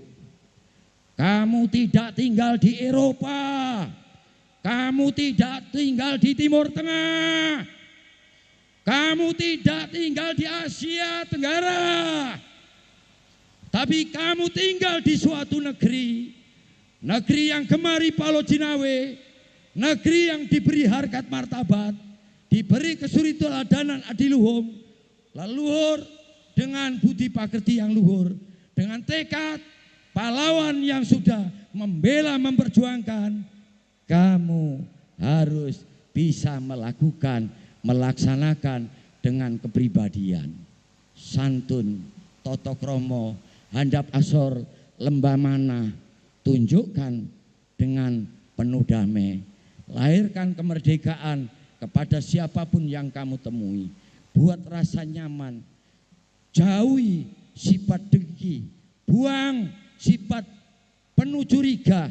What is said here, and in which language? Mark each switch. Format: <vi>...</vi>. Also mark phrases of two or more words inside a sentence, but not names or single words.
<id>Kamu tidak tinggal di Eropa, kamu tidak tinggal di Timur Tengah, kamu tidak tinggal di Asia Tenggara, tapi kamu tinggal di suatu negeri, negeri yang</id> <jv>gemari Palo Jinawe,</jv> <id>negeri yang diberi harkat martabat, diberi kesuri teladanan adiluhung, leluhur dengan budi pakerti yang luhur, dengan tekad pahlawan yang sudah membela memperjuangkan. Kamu harus bisa melaksanakan dengan kepribadian.</id> <jv>Santun, toto kromo, handap asor, lembah mana,</jv> <id>tunjukkan dengan penuh damai. Lahirkan kemerdekaan kepada siapapun yang kamu temui. Buat rasa nyaman, jauhi sifat dengki, buang sifat penuh curiga.</id>